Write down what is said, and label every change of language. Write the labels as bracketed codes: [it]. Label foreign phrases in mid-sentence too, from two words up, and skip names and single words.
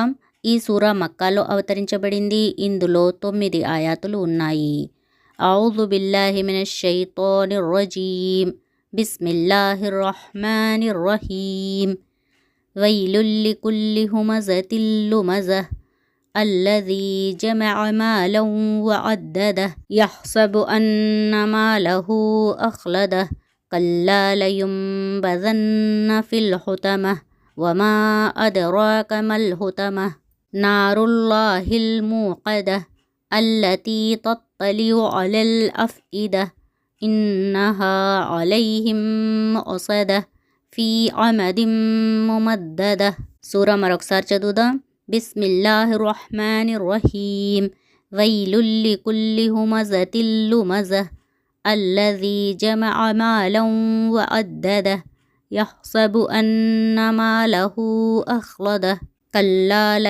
[te] ఈ సూరా మక్కాలో అవతరించబడింది. ఇందులో 9 ఆయాతులు ఉన్నాయి. [ar] أعوذ بالله من الشيطان الرجيم. بسم الله الرحمن الرحيم ويل لكل همزة لمزة الذي جمع مالا وعدده يحسب أن ماله أخلده كلا لينبذن في الحطمة وما أدراك ما الحطمة نار الله الموقدة التي تطلع على الأفئدة إنها عليهم مؤصدة في عمد ممددة. [te] సూరా మరొకసారి చదువుదాం. బిస్మిల్లాహిర్రహ్మానిర్రహీం. [ar] ويل لكل همزة لمزة الذي جمع مالا وعدده يحسب أن ماله أخلده كلا